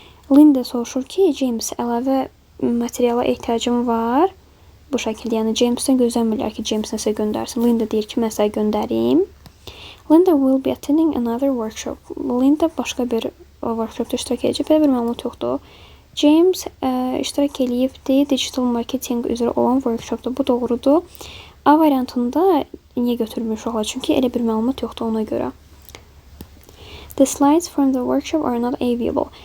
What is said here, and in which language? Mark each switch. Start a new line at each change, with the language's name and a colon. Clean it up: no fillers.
Azerbaijani: Linda soruşur ki, James əlavə materiala ehtiyacım var. Bu şəkildə, yəni James'dən gözləmirlər ki, James nəsə göndərsin. Linda deyir ki, mən sənə göndərim.
English: Linda will be attending another workshop.
Azerbaijani: Linda başqa bir workshopda iştirak edəcək. Belə bir məlumat yoxdur. James iştirak eləyibdi digital marketing üzrə olan workshopda. Bu doğrudur. A variantında niyə götürmüş olar? Çünki elə bir məlumat yoxdur ona görə.
English: The slides from the workshop are not available.